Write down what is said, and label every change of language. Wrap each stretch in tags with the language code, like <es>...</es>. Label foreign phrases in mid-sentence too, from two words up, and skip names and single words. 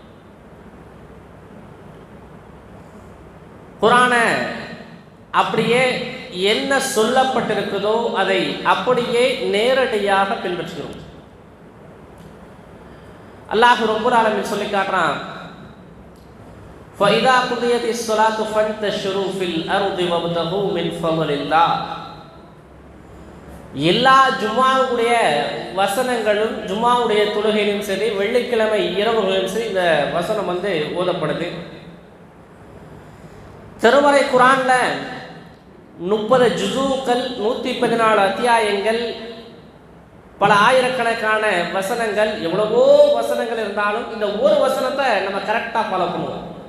<ta>குர்ஆனை அப்படியே என்ன சொல்லப்பட்டிருக்குதோ அதை அப்படியே நேரடியாக பின்பற்றுகிறோம். அல்லாஹ்</ta> <ar>رب العالمين</ar> <ta>சொல்லி காட்டுறான்,</ta> <ar>فَإِذَا قُضِيَتِ الصَّلَاةُ فَانْتَشِرُوا فِي الْأَرْضِ وَابْتَغُوا مِنْ فَضْلِ اللَّهِ.</ar> <ta>எல்லா ஜும்மாவுடைய வசனங்களும் ஜும்மாவுடைய தொழுகையிலும் சரி, வெள்ளிக்கிழமை இரவுகளிலும் சரி இந்த வசனம் ஓதப்படுது. திருமறை குர்ஆன்ல 30 ஜுஸூக்கள், 114 அத்தியாயங்கள், பல ஆயிரக்கணக்கான வசனங்கள், எவ்வளவோ வசனங்கள் இருந்தாலும் இந்த ஒரு வசனத்தை நம்ம</ta> <en>correctaaga follow</en> <ta>பண்ணுவோம்.</ta>